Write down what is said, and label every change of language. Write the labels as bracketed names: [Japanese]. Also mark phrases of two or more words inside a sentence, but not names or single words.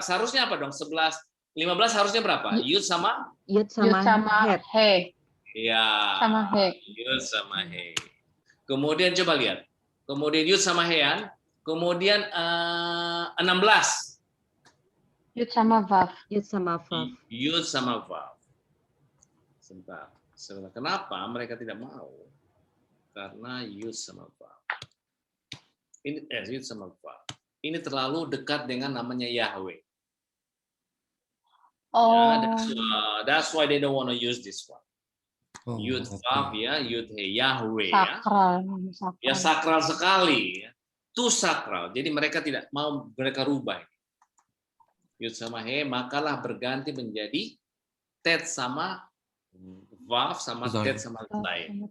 [Indonesian] Seharusnya apa dong? 11, 15 harusnya berapa? Yud sama? Yud sama he. Iya. Sama he. Yud sama he. Kemudian coba lihat. Kemudian Yud sama hean. Kemudian 16. Yud sama vav. Yud sama vav. Yud sama vav. Sebentar. Kenapa mereka tidak mau? Karena yud sama vav. Ini yud sama vav. Ini terlalu dekat dengan namanya Yahweh. Oh. Ya, [English] that's why they don't want to use this one. [Indonesian] Yud vav ya, yud he, Yahweh sakral. Ya. Ya sakral sekali. Ya. Itu sakral. Jadi mereka tidak mau mereka rubah. Yud sama he, makalah berganti menjadi tet sama vav sama tet sama zain.